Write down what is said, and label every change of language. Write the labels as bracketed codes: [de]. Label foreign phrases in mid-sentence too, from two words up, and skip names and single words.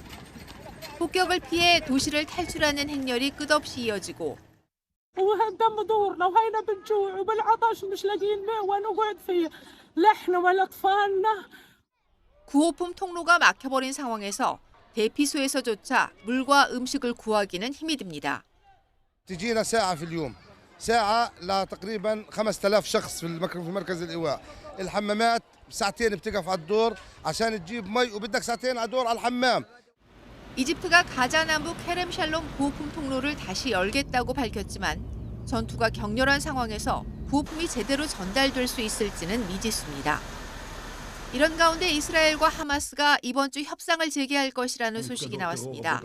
[ko] 폭격을 피해 도시를 탈출하는 행렬이 끝없이 이어지고 구호품 통로가 막혀버린 상황에서 대피소에서조차 물과 음식을 구하기는 힘이 듭니다. [ar] تجينا ساعة في اليوم ساعة لتقريبا 5000 شخص في مركز الإيواء الحمامات ساعتين بتقف على الدور عشان تجيب مي وبدك ساعتين على دور على الحمام. [ko] 이집트가 가자 남부 케렘 샬롬 구호품 통로를 다시 열겠다고 밝혔지만 전투가 격렬한 상황에서 구호품이 제대로 전달될 수 있을지는 미지수입니다. 이런 가운데 이스라엘과 하마스가 이번 주 협상을 재개할 것이라는 소식이 나왔습니다.